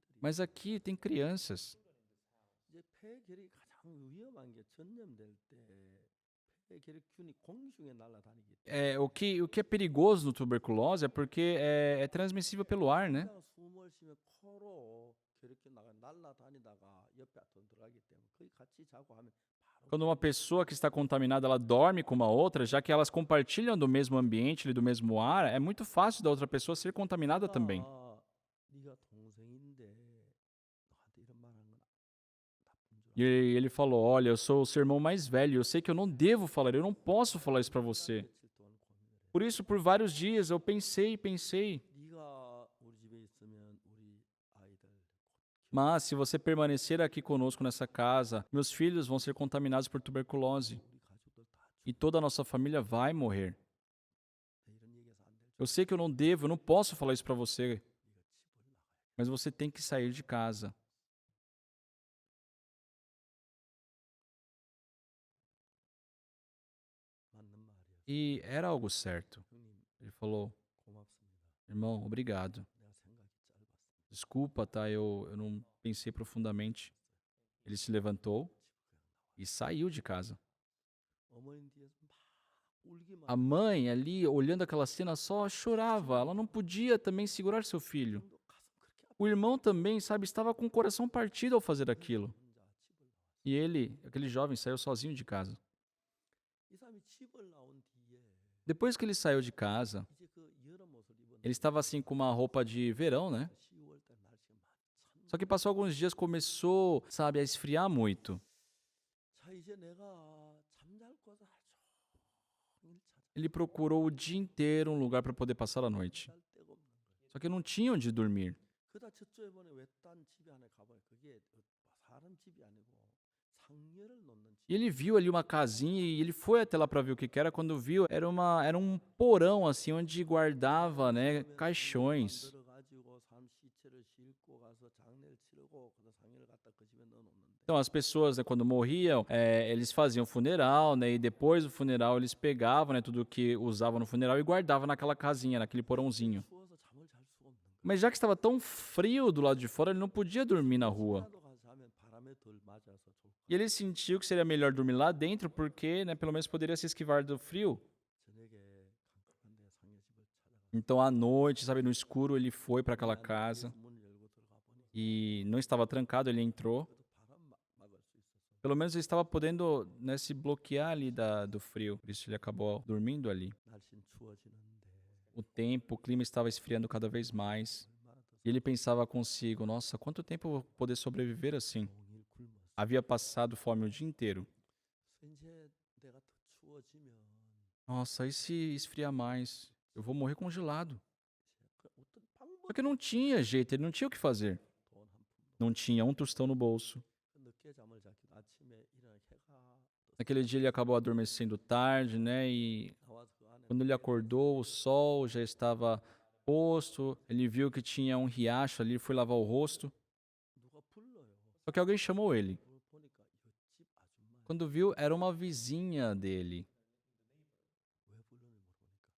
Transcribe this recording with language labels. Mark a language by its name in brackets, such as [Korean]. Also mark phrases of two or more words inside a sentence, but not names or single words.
[Portuguese] Mas aqui tem crianças. [Korean] 이제 폐결핵이 가장 위험한 게 전염될 때 폐결핵균이 공중에 날아다니기 때문에 [Portuguese] O que é perigoso no tuberculose é porque é transmissível pelo ar, né? [Korean] 그냥 숨을 쉬면 코로 결핵균 날아다니다가 옆에 들어가기 때문에 거기 같이 자고 하면 바로 [Portuguese] Quando uma pessoa que está contaminada, ela dorme com uma outra, já que elas compartilham do mesmo ambiente, do mesmo ar, é muito fácil da outra pessoa ser contaminada também. [Korean] 네가 동생인데 너한테 이런 말하는 건 나쁜 줄 [Portuguese] E ele falou: Olha, eu sou o seu irmão mais velho, eu sei que eu não devo falar, eu não posso falar isso pra você. [Korean] 며칠 동안 고민을 해. [Portuguese] Por isso, por vários dias, eu pensei. [Korean] 네가 우리 집에 있으면 우리 아이들 [Portuguese] Mas se você permanecer aqui conosco nessa casa, meus filhos vão ser contaminados por tuberculose [Korean] 우리 가족들 다 [Portuguese] e toda a nossa família vai morrer. [Korean] 이런 얘기해서 안 될 줄. [Portuguese] Eu sei que eu não devo, eu não posso falar isso pra você, [Korean] 네가 집을 나가야 [Portuguese] mas você tem que sair de casa. [Korean] 맞는 말이었어. [Portuguese] E era algo certo. [Korean] 형님 [Portuguese] Ele falou: [Korean] 고맙습니다. [Portuguese] Irmão, obrigado. [Korean] 내가 생각이 짧았습니다. [Portuguese] Desculpa, tá? Eu não pensei profundamente. Ele se levantou e saiu de casa. [Korean] 어머니 뒤에서 막 울기만 [Portuguese] A mãe ali, olhando aquela cena, só chorava. Ela não podia também segurar seu filho. [Korean] 형도 가슴 그렇게 아파. [Portuguese] O irmão também, sabe, estava com o coração partido ao fazer aquilo. [Korean] 혼자 집을 나왔어. [Portuguese] E ele, aquele jovem, saiu sozinho de casa. [Korean] 이 사람이 집을 나온 뒤에 [Portuguese] Depois que ele saiu de casa, [Korean] 이제 그 여름 옷을 입은 [Portuguese] ele estava assim com uma roupa de verão, né? [Korean] 10월 달 날씨가 막 [Portuguese] Só que passou alguns dias, começou, sabe, a esfriar muito. [Korean] 자 이제 내가 잠잘 곳을 하루 종일 찾아. [Portuguese] Ele procurou o dia inteiro um lugar para poder passar a noite. [Korean] 잘 데가 없는 거예요. [Portuguese] Só que não tinha onde dormir. [Korean] 그다 저쪽에 보니 외딴 집이 하나 가보니 그게 사람 집이 아니고 상여를 놓는 집. [Portuguese] E ele viu ali uma casinha e ele foi até lá para ver o que que era. Quando viu, era um porão assim onde guardava, né, caixões. [Korean] 만들어가지고 사람 시체를 싣고 가서 장례를 치르고 그 상여를 갖다 그 집에 넣어놓는데. [Portuguese] Então as pessoas, né, quando morriam, eles faziam funeral, né, e depois do funeral eles pegavam, né, tudo que usavam no funeral e guardavam naquela casinha, naquele porãozinho. [Korean] 추워서 잠을 잘 수가 없는 거예요. [Portuguese] Mas já que estava tão frio do lado de fora, ele não podia dormir na rua. [Korean] 시라도 가서 하면 바람에 덜 맞아서 좋을 것 [Portuguese] E ele sentiu que seria melhor dormir lá dentro, porque, né, pelo menos poderia se esquivar do frio. [Korean] 저녁에 캄캄한데 상여 집을 찾아가. [Portuguese] Então, à noite, sabe, no escuro, ele foi para aquela [Korean] 안에 [Portuguese] casa [Korean] 문을 열고 들어가 보니 [Portuguese] e não estava trancado, ele entrou. [Korean] 그래도 바람 막을 수 있어서 [Portuguese] Pelo menos ele estava podendo, né, se bloquear ali do frio. Por isso ele acabou dormindo ali. [Korean] 날씨는 추워지는데 [Portuguese] O tempo, o clima estava esfriando cada vez mais. [Korean] 얼마나 더 [Portuguese] E ele pensava consigo, nossa, quanto tempo eu vou poder sobreviver assim? [Korean] 종일 굶었어. [Portuguese] Havia passado fome o dia inteiro. [Korean] 이제 내가 더 추워지면 [Portuguese] Nossa, e se esfriar mais? Eu vou morrer congelado. [Korean] 그 어떤 방법 [Portuguese] Só que não tinha jeito, ele não tinha o que fazer. [Korean] 돈한 푼도 [Portuguese] Não tinha um tostão no bolso. [Korean] 늦게 잠을 자기도 아침에 일어나 해가 [Portuguese] Naquele dia ele acabou adormecendo tarde, né? E [Korean] 나와서 그 안에 [Portuguese] quando ele acordou, o sol já estava posto. Ele viu que tinha um riacho ali, foi lavar o rosto. [Korean] 누가 불러요. [Portuguese] Só que alguém chamou ele. [Korean] 그걸 보니까 이거 집 아줌마 [Portuguese] Quando viu, era uma vizinha dele. [Korean] 왜 불렀는지 모르니까